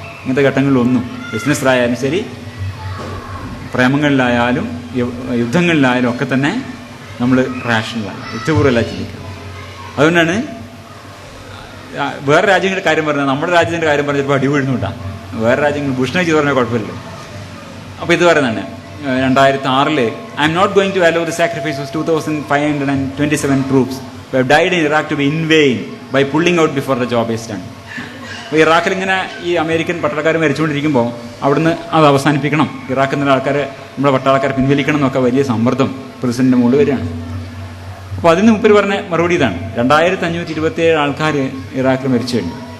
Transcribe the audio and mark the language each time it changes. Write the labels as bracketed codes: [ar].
[ml] ഇങ്ങനത്തെ ഘട്ടങ്ങളിലൊന്നും ബിസിനസ്സിലായാലും ശരി, പ്രേമങ്ങളിലായാലും യുദ്ധങ്ങളിലായാലും ഒക്കെ തന്നെ നമ്മൾ റാഷണലാണ്, യുക്തിപൂർവ്വമല്ല ചിന്തിക്കുക. അതുകൊണ്ടാണ് വേറെ രാജ്യങ്ങളുടെ കാര്യം പറഞ്ഞാൽ നമ്മുടെ രാജ്യത്തിൻ്റെ കാര്യം പറഞ്ഞാൽ ചിലപ്പോൾ അടി വീഴുന്നുണ്ടാ. വേറെ രാജ്യങ്ങൾ ബുഷിനെ ചെയ്ത് പറഞ്ഞാൽ കുഴപ്പമില്ല. അപ്പോൾ ഇത് പറയുന്നതാണ് [en] 2006 I'm not going to allow the sacrifice of 2527 troops who have died in Iraq to be in vain by pulling out before the job is done. [ml] അപ്പോൾ ഇറാഖിൽ ഇങ്ങനെ ഈ അമേരിക്കൻ പട്ടാളക്കാർ മരിച്ചുകൊണ്ടിരിക്കുമ്പോൾ അവിടുന്ന് അത് അവസാനിപ്പിക്കണം, ഇറാഖിൽ നിന്നുള്ള ആൾക്കാരെ നമ്മുടെ പട്ടാളക്കാരെ പിൻവലിക്കണം എന്നൊക്കെ വലിയ സമ്മർദ്ദം പ്രസിഡന്റിന്റെ മുകളിൽ വരികയാണ്. അപ്പോൾ അതിന് മുമ്പ് പറഞ്ഞ മറുപടി ഇതാണ്: 2527 ആൾക്കാർ ഇറാഖിൽ മരിച്ചു കഴിഞ്ഞു.